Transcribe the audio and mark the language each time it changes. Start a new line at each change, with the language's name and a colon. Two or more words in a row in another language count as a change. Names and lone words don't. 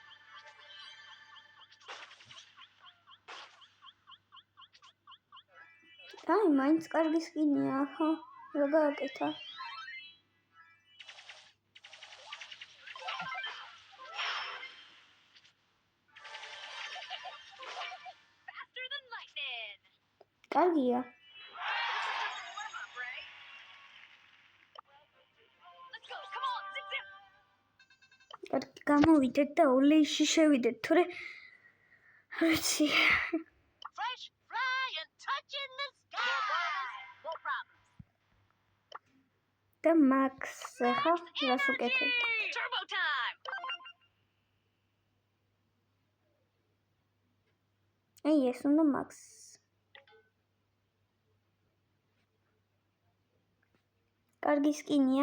Georgian: აი მაინც კარგი სკინია, ხო? რა გააკეთა?
English: Faster than lightning.
Georgian: კარგია.
English: Let's go. Come on, zip zip.
Georgian: კარგი გამოვიდეთ და ოლეიში შევიდეთ, თორე ვიცი.
English: Fresh, fly, and touch in the sky. No problems.
Georgian: და მაქს ახლა რას უკეთებ?
English: Turbo time.
Georgian: აი ეს უნდა მაქს. კარგი სკინია.